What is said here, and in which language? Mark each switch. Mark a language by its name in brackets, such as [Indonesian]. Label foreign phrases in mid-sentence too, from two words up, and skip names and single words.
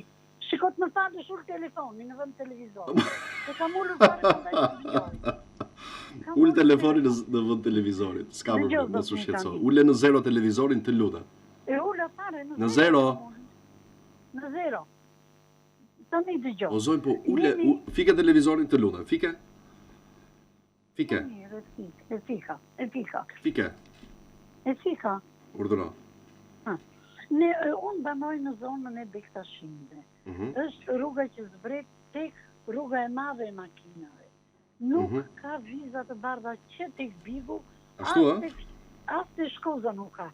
[Albanian] Shiko të më falësh ul telefonin në vend televizor. Se kam ulur fare prandaj. Ul telefonin në vend televizorit. S'ka problem, mos u shqetëso. Ule në zero televizorin, të lutem. E ula fare në zero. Në zero. Tani dëgjoj. O zonjë, po ule, fike televizorin, të lutem. Fike? Fike. E fika. Fike. E fika. Urdhëro. Unë banoj në zonën e Bektashinde. Është rruga që zbret tek rruga e madhe e makinave. Nuk ka viza të bardha që tek Bigu, as të Shkoza nuk ka.